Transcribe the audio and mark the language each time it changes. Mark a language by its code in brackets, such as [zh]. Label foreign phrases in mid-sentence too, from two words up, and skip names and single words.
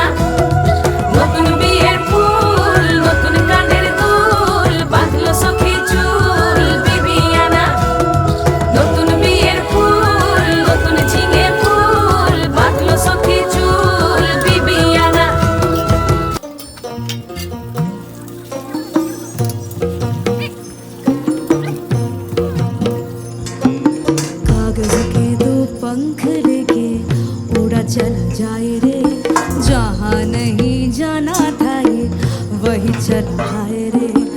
[bn] নতুন বিয়ের ফুল নতুন কানের দুল, বাঁধলো সখী চুল বিবিয়ানা। নতুন বিয়ের ফুল নতুন ঝিঙে ফুল, বাঁধলো সখী চুল বিবিয়ানা। [hi] कागज के दो पंख लेके उड़ा चला जाए रे, जहाँ नहीं जाना था ये वही चला है रे।